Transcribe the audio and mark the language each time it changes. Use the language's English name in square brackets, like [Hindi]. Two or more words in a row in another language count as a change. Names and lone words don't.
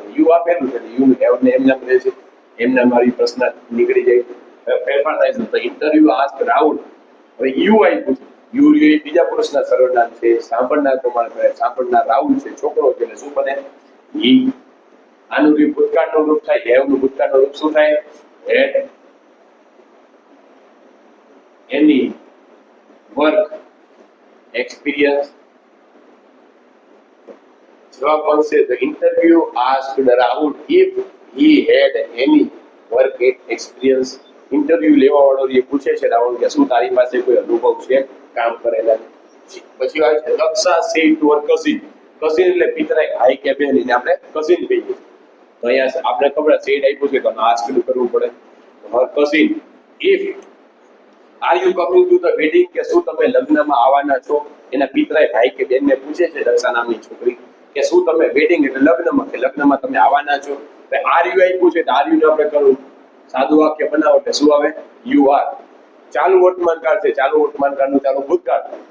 [Gujarati] યુ આપેલું છે [English] you have [Gujarati] ને એમ નામ રહે છે. એમને મારી પ્રશ્ન નીકળી જાય. ફેરફાર થાય છે. તો ઇન્ટરવ્યુ [English] asked Rahul. [Gujarati] હવે યુ આપ્યું છે. યુ એ બીજા પુરુષના સર્વનામ છે. સાંભળનાર પ્રમાણે કરે. સાંભળનાર રાહુલ છે છોકરો છે એટલે શું બને? હી. આનું ભૂતકાળનું રૂપ થાય. હેવ નું ભૂતકાળનું રૂપ શું થાય? હેડ. [English] any work experience [Gujarati] જવાબ બનશે [English] the interview asked Rahul if he had any work experience. [Gujarati] ઇન્ટરવ્યુ લેવા વાળો એ પૂછે છે રાહુલ કે શું તારી પાસે કોઈ અનુભવ છે કામ કરેલા. પછી આવે છે દક્ષા [English] said to her cousin. [Gujarati] cousin એટલે પિતરાઈ, ભાઈ કે બહેન, એને આપણે cousin કહીએ. તો અહીંયા આપણે ખબર છે said આપ્યું છે તો ask કરવું પડે. [English] her cousin if are you coming to the wedding, [Gujarati] કે શું તમે લગ્નમાં આવવાના છો. એના પિતરાઈ ભાઈ કે બેનને પૂછે છે દક્ષા નામની છોકરી કે શું તમે વેડિંગ એટલે લગ્નમાં, કે લગ્નમાં તમે આવવાના છો. [English] are you [Gujarati] આપ્યું છે તો [English] are you [Gujarati] ને આપણે કરવું સાદું વાક્ય બનાવો એટલે શું આવે [English] you are. [Gujarati] ચાલુ વર્તમાનકાળ છે, ચાલુ વર્તમાનકાળનું ચાલુ ભૂતકાળ.